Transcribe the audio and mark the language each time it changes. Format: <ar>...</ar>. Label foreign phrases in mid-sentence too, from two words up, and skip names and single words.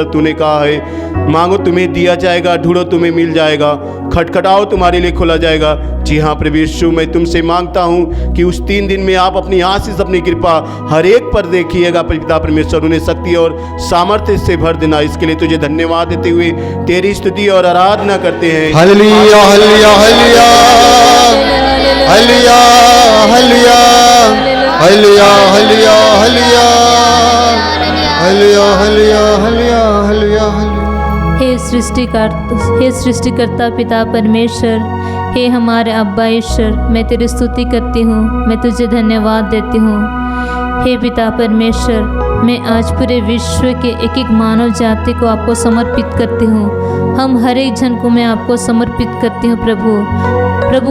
<hi>तूने कहा है मांगो तुम्हें दिया जाएगा, ढूंढो तुम्हें मिल जाएगा, खटखटाओ तुम्हारे लिए खोला जाएगा। जी हाँ प्रभु यीशु, मैं तुमसे मांगता हूँ कि उस 3 दिन में आप अपनी आशीष, अपनी कृपा हर एक पर देखिएगा पिता परमेश्वर। उन्हें शक्ति और सामर्थ्य से भर देना। इसके लिए तुझे धन्यवाद देते हुए तेरी स्तुति और आराधना करते हैं। हलिया हलिया हलिया हलिया हलिया हलिया हलिया हलिया हलिया हलिया हलिया हलिया हलिया। हे सृष्टिकर्ता पिता परमेश्वर, हे हमारे अब्बा ईश्वर, मैं तेरी स्तुति करती हूँ, मैं तुझे धन्यवाद देती हूँ। हे पिता परमेश्वर, मैं आज पूरे विश्व के एक एक मानव जाति को आपको समर्पित करती हूँ। हम हर एक जन को मैं आपको समर्पित करती हूँ प्रभु।</hi>